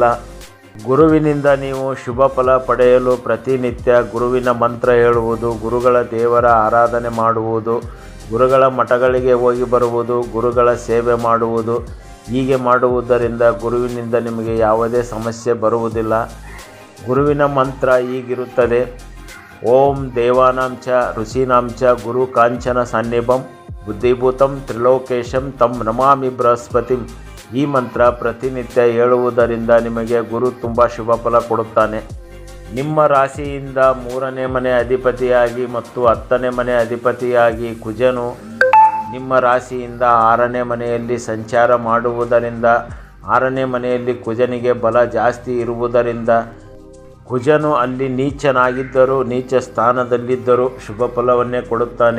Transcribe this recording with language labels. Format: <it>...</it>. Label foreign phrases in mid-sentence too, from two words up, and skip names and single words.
<kn>ಗುರುವಿನಿಂದ ನೀವು ಶುಭ ಫಲ ಪಡೆಯಲು ಪ್ರತಿನಿತ್ಯ ಗುರುವಿನ ಮಂತ್ರ ಹೇಳುವುದು, ಗುರುಗಳ ದೇವರ ಆರಾಧನೆ ಮಾಡುವುದು, ಗುರುಗಳ ಮಠಗಳಿಗೆ ಹೋಗಿ ಬರುವುದು, ಗುರುಗಳ ಸೇವೆ ಮಾಡುವುದು. ಹೀಗೆ ಮಾಡುವುದರಿಂದ ಗುರುವಿನಿಂದ ನಿಮಗೆ ಯಾವುದೇ ಸಮಸ್ಯೆ ಬರುವುದಿಲ್ಲ. ಗುರುವಿನ ಮಂತ್ರ ಹೀಗಿರುತ್ತದೆ:</kn> <sa>ಓಂ ದೇವಾನಾಂ ಚ ಋಷೀನಾಂ ಚ ಗುರು ಕಾಂಚನ ಸನ್ನಿಭಂ ಬುದ್ಧಿಭೂತಂ ತ್ರಿಲೋಕೇಶಂ ತಂ ನಮಾಮಿ ಬೃಹಸ್ಪತಿಂ.</sa> <kn>ಈ ಮಂತ್ರ ಪ್ರತಿನಿತ್ಯ ಹೇಳುವುದರಿಂದ ನಿಮಗೆ ಗುರು ತುಂಬ ಶುಭ ಫಲ ಕೊಡುತ್ತಾನೆ. ನಿಮ್ಮ ರಾಶಿಯಿಂದ 3ನೇ ಮನೆ ಅಧಿಪತಿಯಾಗಿ ಮತ್ತು 10ನೇ ಮನೆ ಅಧಿಪತಿಯಾಗಿ ಕುಜನು ನಿಮ್ಮ ರಾಶಿಯಿಂದ 6ನೇ ಮನೆಯಲ್ಲಿ ಸಂಚಾರ ಮಾಡುವುದರಿಂದ 6ನೇ ಮನೆಯಲ್ಲಿ ಕುಜನಿಗೆ ಬಲ ಜಾಸ್ತಿ ಇರುವುದರಿಂದ ಕುಜನು ಅಲ್ಲಿ ನೀಚನಾಗಿದ್ದರೂ ನೀಚ ಸ್ಥಾನದಲ್ಲಿದ್ದರೂ ಶುಭ ಫಲವನ್ನೇ ಕೊಡುತ್ತಾನೆ.</kn>